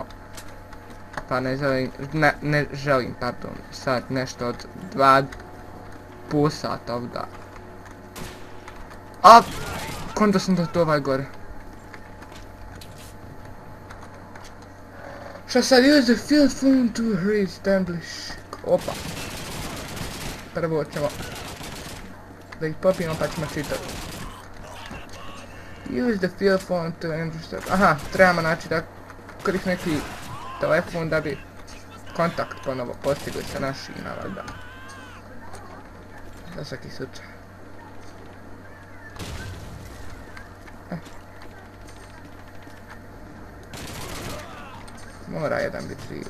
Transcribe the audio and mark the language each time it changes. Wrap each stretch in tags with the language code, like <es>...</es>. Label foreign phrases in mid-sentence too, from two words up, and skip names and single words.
<bs>Pa ne želim, pardon, sad nešto od 2,5 sata ovdje. A, konto sam da to ovaj gore. Šta sad,</bs> <en>use the field phone to reestablish.</en> <bs>Opa. Prvo ćemo da ih popijemo pa ćemo čitati.</bs> <en>Use the field phone to register.</en> <bs>Aha, trebamo znači da koristim neki telefon da bi kontakt ponovo postigli sa našima, valjda. Za svaki slučaj. Mora jedan biti živ.</bs>